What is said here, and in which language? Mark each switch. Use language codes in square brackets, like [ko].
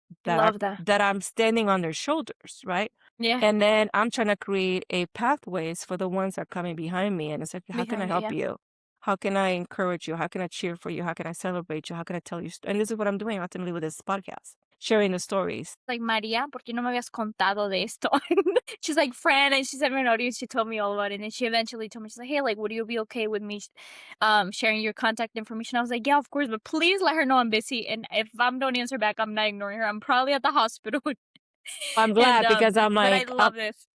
[en] Love that. that I'm standing on their shoulders, right? Yeah. And then I'm trying to create a pathways for the ones that are coming behind me. And it's like, how can I Behind me. help Yeah. you? How can I encourage you? How can I cheer for you? How can I celebrate you? How can I tell you? And this is what I'm doing ultimately with this podcast, sharing the stories. [es] Like, María, ¿por qué no me habías contado de esto? [en] She's like, friend, and she sent me an audio. She told me all about it, and then she eventually told me, she's like, hey, like, would you be okay with me sharing your contact information? I was like, yeah, of course, but please let her know I'm busy, and if I don't answer back, I'm not ignoring her. I'm probably at the hospital. I'm And glad because I'm but I like, love this.